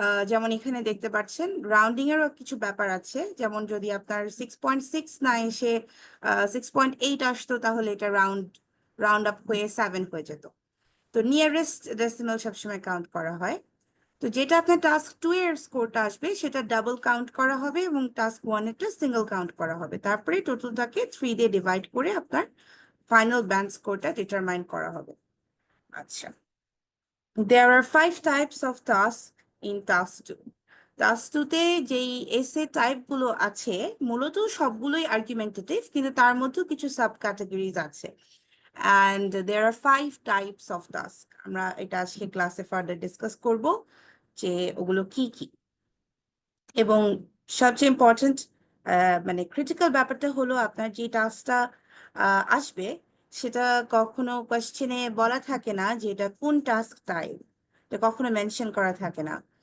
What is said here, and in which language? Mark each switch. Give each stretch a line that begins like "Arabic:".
Bangla: যেমন এখানে দেখতে পাচ্ছেন রাউন্ডিং এরও কিছু ব্যাপার আছে, যেমন যদি আপনার 6.6 না এসে 6.8 আসতো তাহলে এটা রাউন্ড আপ হয়ে 7 হয়ে যেত। তো নিয়ারেস্ট ডেসিমাল সবসময় কাউন্ট করা হয়। তো যেটা আপনার টাস্ক 2 এর স্কোরটা আসবে সেটা ডাবল কাউন্ট করা হবে, এবং টাস্ক 1 এরটা সিঙ্গেল কাউন্ট করা হবে, তারপরে টোটালটাকে 3 দিয়ে ডিভাইড করে আপনার ফাইনাল ব্যান্ড স্কোরটা ডিটারমাইন করা হবে।
English: আচ্ছা, there are 5 types of tasks in task 2.
Bangla: Task 2 তে যেই এসে টাইপগুলো আছে মূলত সবগুলোই আর্গুমেন্টেটিভ, কিন্তু তার মধ্যেও কিছু সাব ক্যাটাগরিজ আছে,
English: and there are 5 types of task.
Bangla: আমরা এটা আজকে ক্লাসে ফার্দার ডিসকাস করব যে ওগুলো কি কি, এবং সবচেয়ে ইম্পর্টেন্ট মানে ক্রিটিক্যাল ব্যাপারটা হলো আপনার যে টাস্কটা আসবে সেটা কখনো কোয়েশ্চেনে বলা থাকে না যে এটা কোন টাস্ক টাইপ, এটা কখনো মেনশন করা থাকে না।